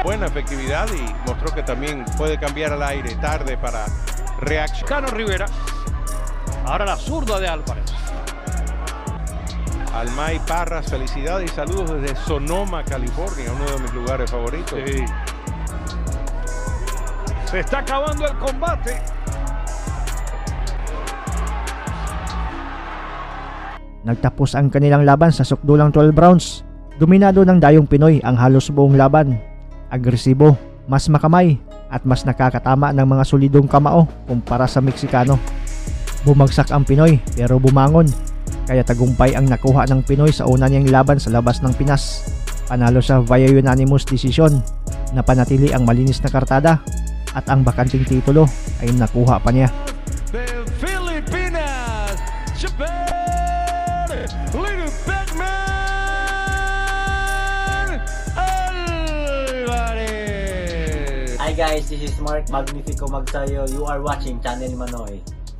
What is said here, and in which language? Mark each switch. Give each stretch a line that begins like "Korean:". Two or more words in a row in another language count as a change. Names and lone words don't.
Spanish: Buena efectividad y mostró que también puede cambiar al aire tarde para reaccionar. Chicano Rivera. Ahora la zurda de Álvarez. Almay Parras, felicidades y saludos desde Sonoma, California, uno de mis lugares favoritos. Sí. Se está acabando el combate.
Filipino: Nagtapos ang kanilang laban sa sukdulang 12 rounds. Dominado ng dayong Pinoy ang halos buong laban. Agresibo, mas makamay at mas nakakatama ng mga solidong kamao kumpara sa Meksikano. Bumagsak ang Pinoy pero bumangon. Kaya tagumpay ang nakuha ng Pinoy sa una niyang laban sa labas ng Pinas. Panalo siya
English: via unanimous decision.
Filipino: Napanatili ang malinis na kartada at ang bakanting titulo ay nakuha pa niya.
English: The Filipinas, Japan, Little Batman, Álvarez. Hi guys, this is Mark Magnifico Magsayo. You are watching Channel Manoy.